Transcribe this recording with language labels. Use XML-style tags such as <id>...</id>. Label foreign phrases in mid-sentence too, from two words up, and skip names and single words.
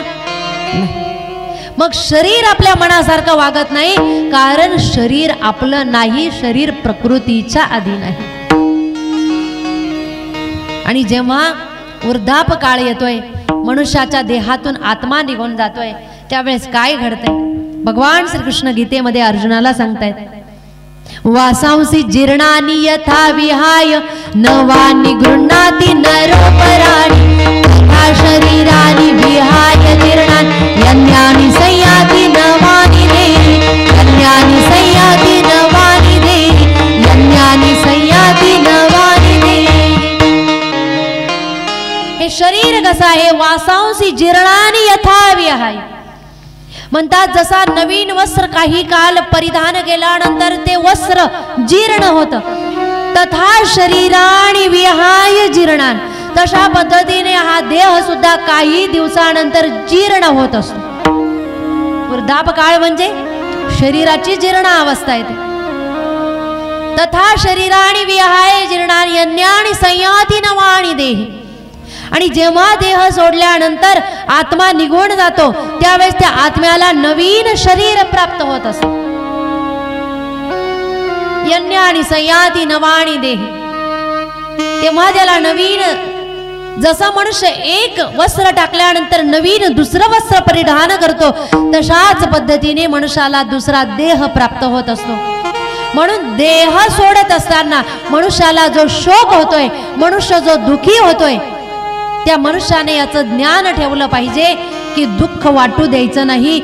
<mr>मग शरीर आपल्या मनासारखं वागत नाही, कारण शरीर आपलं नाही, शरीर प्रकृतीच्या अधीन आहे. आणि जेव्हा वृद्धाप काळ येतोय, मनुष्याच्या देहातून आत्मा निघून जातोय, त्यावेळेस काय घडतंय? भगवान श्रीकृष्ण गीतेमध्ये अर्जुनाला सांगतायत,</mr> <sa>वासांसी जीर्णानि यथा विहाय नवानि गृह्णाति नरोपराणि तथा शरीरानि विहाय जीर्णानि यन्यानि संयाति नवानि देहि यन्यानि संयाति नवानि देहि यन्यानि संयाति नवानि देहि.</sa> <mr>हे शरीर कसं आहे?</mr> <sa>वासांसी जीर्णानि यथा विहाय</sa> <mr>म्हणतात, जसा नवीन वस्त्र काही काल परिधान केल्यानंतर ते वस्त्र जीर्ण होतं,</mr> <sa>तथा शरीराणि विहाय जीर्णान,</sa> <mr>तशा पद्धतीने हा देह सुद्धा काही दिवसानंतर जीर्ण होत असतो. वृद्धाप काळ म्हणजे शरीराची जीर्ण अवस्था येते.</mr> <sa>तथा शरीराणि विहाय जीर्णान यन्यानि संयाति नवानि देहि.</sa> <mr>आणि जेव्हा देह सोडल्यानंतर आत्मा निघून जातो, त्यावेळेस त्या आत्म्याला नवीन शरीर प्राप्त होत असते.</mr> <sa>यन्यानि संयाति नवानि देहि.</sa> <mr>तेव्हा त्याला नवीन, जसा मनुष्य एक वस्त्र टाकल्यानंतर नवीन दुसरं वस्त्र परिधान करतो, तशाच पद्धतीने मनुष्याला दुसरा देह प्राप्त होत असतो. म्हणून देह सोडत असताना मनुष्याला जो शोक होतोय, मनुष्य जो दुखी होतोय, त्या मनुष्याने याचं ज्ञान ठेवलं पाहिजे की दुःख वाटू द्यायचं नाही.</mr>